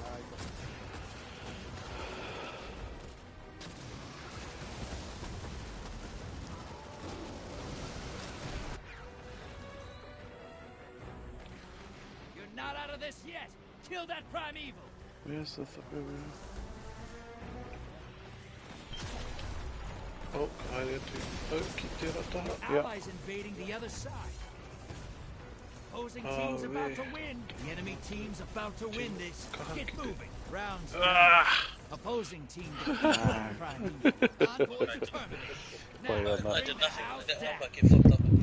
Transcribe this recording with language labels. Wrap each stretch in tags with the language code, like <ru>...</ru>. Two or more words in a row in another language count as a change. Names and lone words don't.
<en>You're not out of this yet. Kill that prime evil. Where's the</en> <mi>oh, haere atu. Oh, ki te rataha.</mi> <en>Allies invading the other side. Opposing team's about to win. The enemy team's about to win this. Get moving. Rounds. Opposing team defeated the prime evil. Envoys terminated. Play Now, on that. I bring did the nothing house with it. down. I get fucked up.</en>